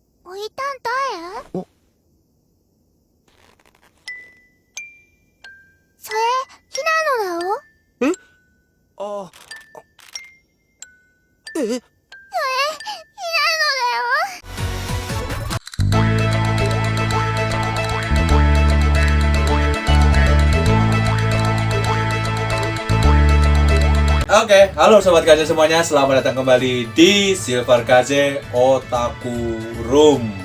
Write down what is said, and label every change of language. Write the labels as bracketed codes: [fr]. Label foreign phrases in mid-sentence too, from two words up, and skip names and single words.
[ja] おいたん誰おそれ、ひなのだろえあえひなのだよ [id] Oke, halo Sobat Kaze semuanya, selamat datang kembali di Silver Kaze Otaku Room.